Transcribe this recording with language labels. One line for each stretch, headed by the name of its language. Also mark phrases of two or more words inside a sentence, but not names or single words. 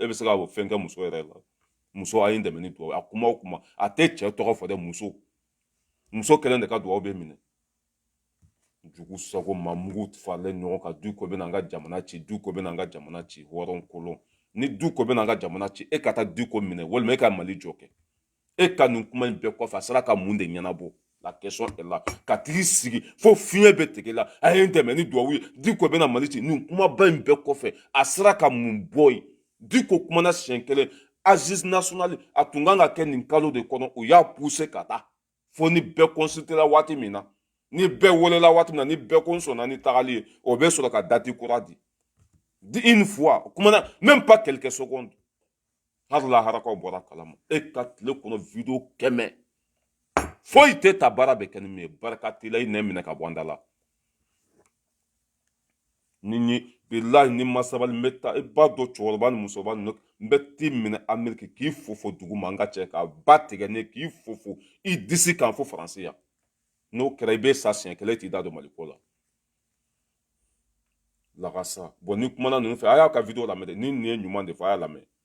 Bambara: bɛ se ka fɛn kɛ muso yɛrɛ la muso a ye n dɛmɛ ni duwawu a kuma o kuma a tɛ cɛ tɔgɔ fɔ dɛ muso kelen de ka duwawu bɛ minɛ jugu sago ma mugu faralen ɲɔgɔn kan du ko bɛ n'an ka jamana ci du ko bɛ n'an ka jamana ci hɔrɔn kolon ni du ko bɛ n'an ka jamana ci e ka taa du ko minɛ walima e ka mali jɔ kɛ e ka nin kuma in bɛɛ kɔfɛ a sera ka mun de ɲɛnabɔ
French: la question est
Bambara: là ka tigi sigi fo fiɲɛ bɛ tigɛ la a ye n dɛmɛ ni duwawu ye du ko bɛ na mali ci nin kumaba in bɛɛ kɔfɛ a sera ka mun bɔ yen du ko kumana siɲɛ kelen
French: agence nationale
Bambara: a tun kan ka kɛ nin kalo de kɔnɔ u y'a poussé ka taa fo ni bɛɛ consultera waati min na ni bɛɛ welela waati min na ni bɛɛ ko n sɔnna ni tagali ye o bɛ sɔrɔ ka dati kura di
French: une fois
Bambara: kumana
French: même pas quelques secondes
Bambara: hali laharakaw bɔra kalama e ka tile kɔnɔ video 100 foyi tɛ ta baara bɛ kɛ ni min ye barika t'i la i nɛ minɛ ka bɔ an da la ni bilahi ni ma sabali n bɛ taa i b'a dɔn cɛkɔrɔba ni musoba ninnu n bɛ t'i minɛ ameriki k'i fofo dugu ma n ka cɛ k'a ba tigɛ ne k'i fofo i disi kan fo faransi yan n'o kɛra i bɛ sa siɲɛ kelen t'i da don maliko la lagasa bon ni kumana ninnu fɛ a y'a ka video lamɛn dɛ ni nin ye ɲuman de fɔ a y'a lamɛn